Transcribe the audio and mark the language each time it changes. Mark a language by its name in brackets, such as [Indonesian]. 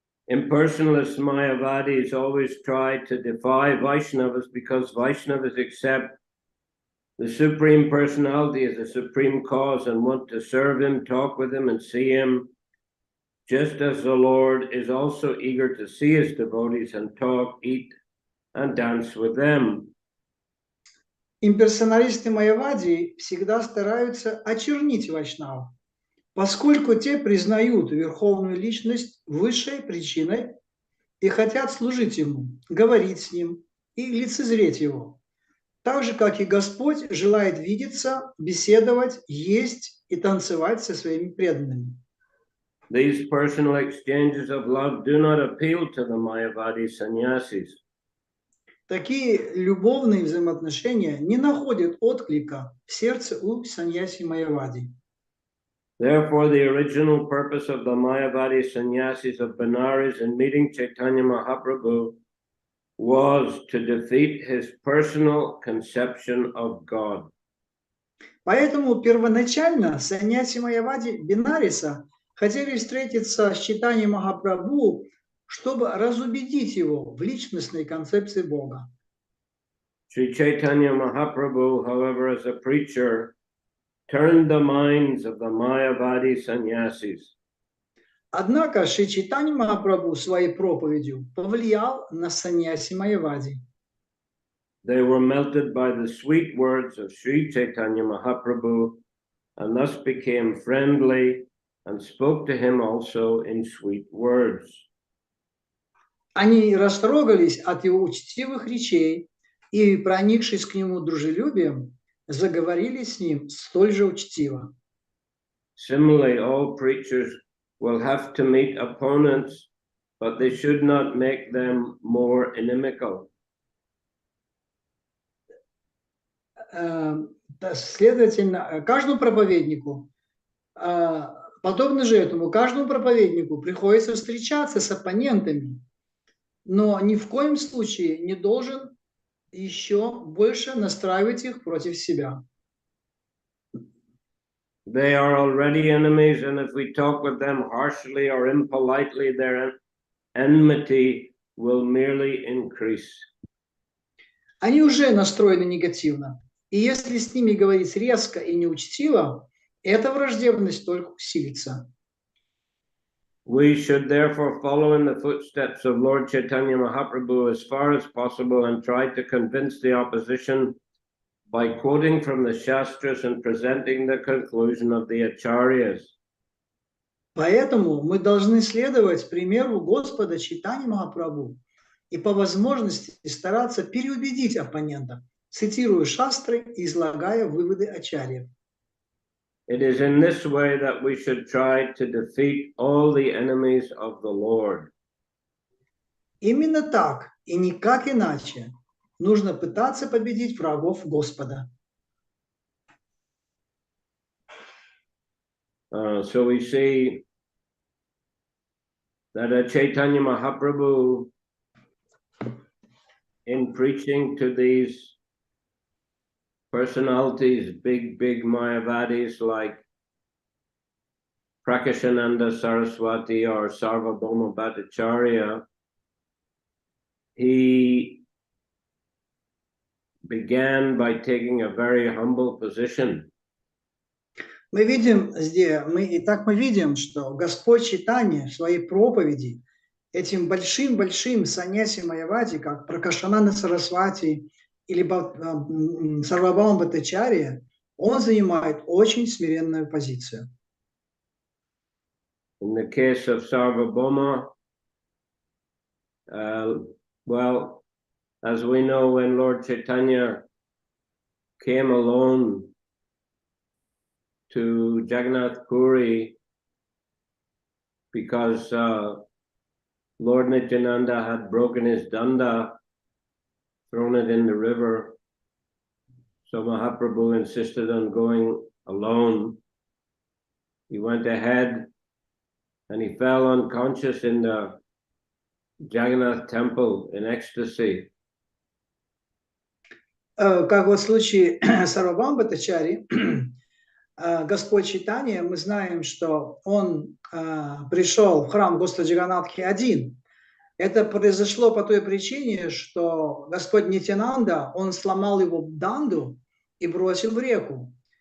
[English] Impersonalist Mayavadis always try to defy Vaishnavas because Vaishnavas accept the Supreme Personality as the supreme cause and want to serve him, talk with him, and see him, just as the Lord is also eager to see his devotees and talk, eat, and dance with them. [Russian] Имперсоналисты майявади всегда стараются очернить вайшнавов, поскольку те признают верховную личность высшей причиной и хотят служить ему, говорить с ним и лицезреть его. Так же, как и Господь желает видеться, беседовать, есть и танцевать со своими преданными. [English] These personal exchanges of love do not appeal to the Mayavadi sannyasis. [Russian] Такие любовные взаимоотношения не находят отклика в сердце у саньяси майявади. [English] Therefore, the original purpose of the Mayavadi sannyasis of Benares in meeting Chaitanya Mahaprabhu was to defeat his personal conception of God. [Russian] Поэтому первоначально саньяси майявади Бенареса хотели встретиться с Чайтаньей Махапрабху, чтобы разубедить его в личностной концепции Бога. [English] Sri Chaitanya Mahaprabhu, however, as a preacher, turned the minds of the Mayavadi sannyasis. [Russian] Однако Шри Чайтанья Махапрабху своей проповедью повлиял на саньяси майявади. [English] They were melted by the sweet words of Sri Chaitanya Mahaprabhu and thus became friendly and spoke to him also in sweet words. [Russian] Они растрогались от его учтивых речей и, проникшись к нему дружелюбием, заговорили с ним столь же учтиво. [English] Similarly, all preachers will have to meet opponents, but they should not make them more inimical. [Russian] Следовательно, каждому проповеднику, подобно же этому, каждому проповеднику приходится встречаться с оппонентами, но ни в коем случае не должен еще больше настраивать их против себя. [English] They are already enemies, and if we talk with them harshly or impolitely, their enmity will merely increase. [Russian] Они уже настроены негативно, и если с ними говорить резко и неучтиво, эта враждебность только усилится. [English] We should therefore follow in the footsteps of Lord Chaitanya Mahaprabhu as far as possible and try to convince the opposition by quoting from the Shastras and presenting the conclusion of the Acharyas. [Russian] Поэтому мы должны следовать примеру Господа Чайтаньи Махапрабху и по возможности стараться переубедить оппонента, цитируя шастры и излагая выводы ачарьев. [English] It is in this way that we should try to defeat all the enemies of the Lord. [Russian] Именно так и никак иначе нужно пытаться победить врагов Господа. [English] So we see that Chaitanya Mahaprabhu, in preaching to these personalities, big Mayavadis like Prakashananda Saraswati or Sarvabhauma Bhattacharya, he began by taking a very humble position. [Russian] Мы видим, что Господь Чайтанья в своей проповеди этим большим саньяси Майявади, как Пракашананда Сарасвати или Сарвабхаума Бхаттачарья, он занимает очень смиренную позицию. [English] In the case of Sarvabhauma, well, as we know, when Lord Chaitanya came alone to Jagannath Puri, because Lord Nityananda had broken his danda, thrown it in the river, so Mahaprabhu insisted on going alone. He went ahead and he fell unconscious in the Jagannath temple in ecstasy. [Russian] Как вот в случае Сарвабхаума Бхаттачарьи, Господь Чайтанья, мы знаем, что он пришел в храм Господа Джаганнатхи один. Это произошло по той причине, что Господь Нитянанда, он сломал его данду и бросил в реку.